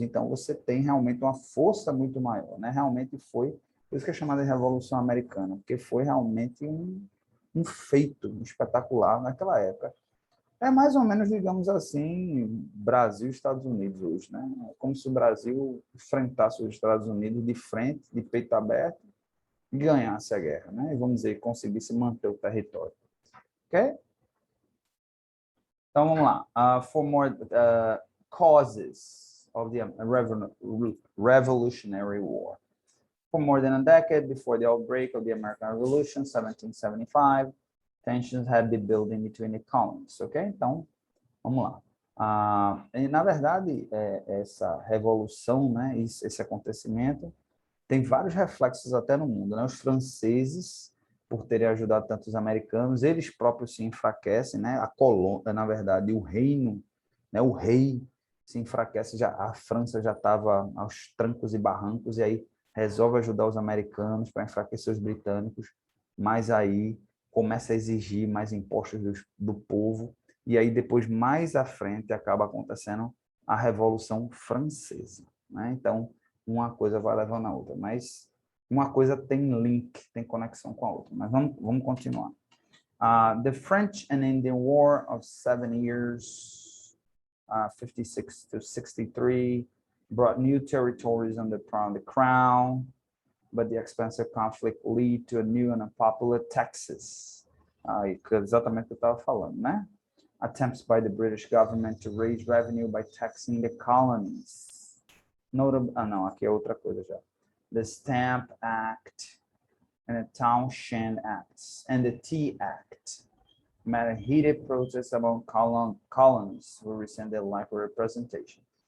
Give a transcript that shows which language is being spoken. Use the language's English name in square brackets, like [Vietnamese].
[Portuguese] Então você tem realmente uma força muito maior, né? Realmente foi, por isso que é chamada de Revolução Americana, porque foi realmente um feito espetacular naquela época. É mais ou menos, digamos assim, Brasil e Estados Unidos hoje, né? É como se o Brasil enfrentasse os Estados Unidos de frente, de peito aberto, e ganhasse a guerra, né? E vamos dizer, conseguisse manter o território. Ok? Então, vamos lá. [English] For more causes of the Revolutionary War. For more than a decade before the outbreak of the American Revolution, 1775, tensions had been building between the colonies, ok? [Portuguese] Então, vamos lá. E, na verdade, essa revolução, né, esse acontecimento, tem vários reflexos até no mundo, né? Os franceses, por terem ajudado tantos americanos, eles próprios se enfraquecem, né? A colônia, na verdade, o reino, né? O rei se enfraquece, já a França já estava aos trancos e barrancos e aí resolve ajudar os americanos para enfraquecer os britânicos, mas aí começa a exigir mais impostos do povo e aí depois mais à frente acaba acontecendo a Revolução Francesa, né? Então uma coisa vai levando a outra, mas uma coisa tem link, tem conexão com a outra. Mas vamos continuar. [English] The French and Indian War of 7 years, 56 to 63, brought new territories under the crown, but the expensive conflict led to a new and unpopular Texas. [Portuguese] Exatamente o que eu estava falando, né? [English] Attempts by the British government to raise revenue by taxing the colonies. [Portuguese] Não, aqui é outra coisa já. [English] The Stamp Act and the Townshend Acts and the Tea Act met a heated protest among colonists who resented lack of representation.